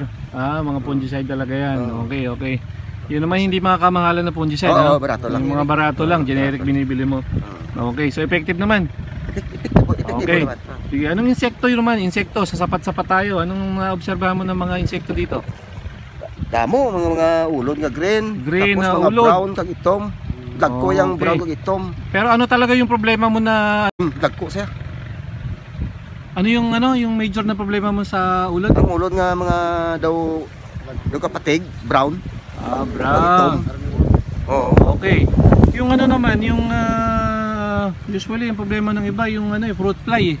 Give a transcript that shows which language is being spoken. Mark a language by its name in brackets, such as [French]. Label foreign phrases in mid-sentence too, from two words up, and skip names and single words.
[Filipino] Mga fungicide talaga yan. Okay. Yun naman hindi mga kamahalan na fungicide. Barato lang. Yung mga barato lang, generic binibili mo. Okay, so effective naman. Okay. Sige, anong insekto yun naman? Insekto, sa sapat-sapat tayo. Anong naobserbahan mo ng mga insekto dito? [Hiligaynon] Damo, mga ulod nga green. Green tapos na mga ulod. brown kag itom. Dagko yung brown kag itom. [Filipino] Pero ano talaga yung problema mo na [Hiligaynon] Dagko siya. [Filipino] ano yung major na problema mo sa ulod? [Hiligaynon] Ang ulod nga mga daw kapatig, brown. Brown. Oo. Okay. [Filipino] Yung ano naman, yung usually yung problema ng iba yung [English] fruit fly [Filipino] eh.